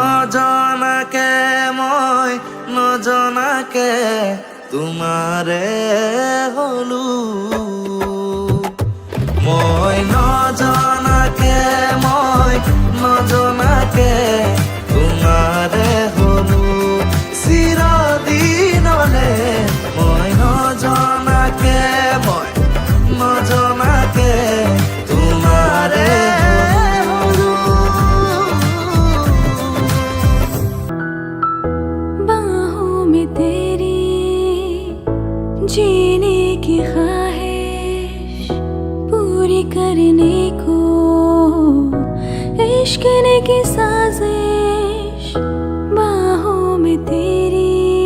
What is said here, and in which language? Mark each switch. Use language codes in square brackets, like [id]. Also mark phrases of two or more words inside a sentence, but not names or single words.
[as] নজনাকে তোমাৰে হলু মই নজনাকে তোমাৰে হলু চিৰদিনলে মই নজনাকে তোমাৰে হলু [hi] बाहों में तेरी जीने की ख्वाहिश पूरी करने को इश्क ने की साजिश बाहों में तेरी